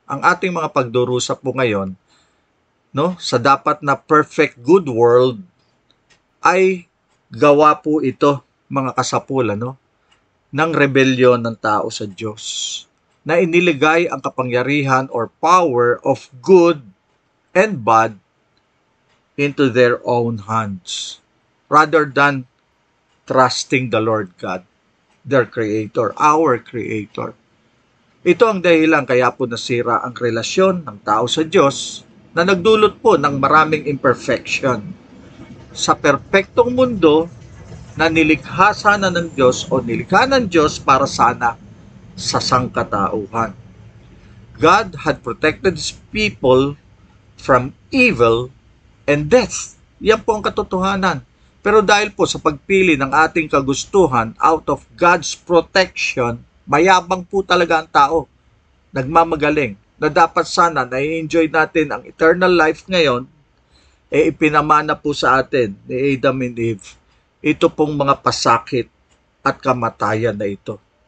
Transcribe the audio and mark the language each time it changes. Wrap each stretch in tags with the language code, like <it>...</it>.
<tl>Ang ating mga pagdurusa po ngayon, no, sa dapat na perfect good world, ay gawa po ito, mga kasapul, no, ng rebellion ng tao sa Diyos, na iniligay ang kapangyarihan or</tl> <en>power of good and bad into their own hands. rather than trusting the Lord God, their Creator, our Creator.</en> <tl>Ito ang dahilan kaya po nasira ang relasyon ng tao sa Diyos na nagdulot po ng maraming imperfection. Sa perpektong mundo na nilikha sana ng Diyos o nilikha ng Diyos para sana sa sangkatauhan.</tl> <en>God had protected His people from evil and death.</en> <tl>Yan po ang katotohanan. Pero dahil po sa pagpili ng ating kagustuhan</tl> <en>out of God's protection,</en> <tl>mayabang po talaga ang tao. Nagmamagaling na dapat sana na-enjoy natin ang eternal life ngayon, ipinamana po sa atin ni Adam and Eve ito pong mga pasakit at kamatayan na ito.</tl>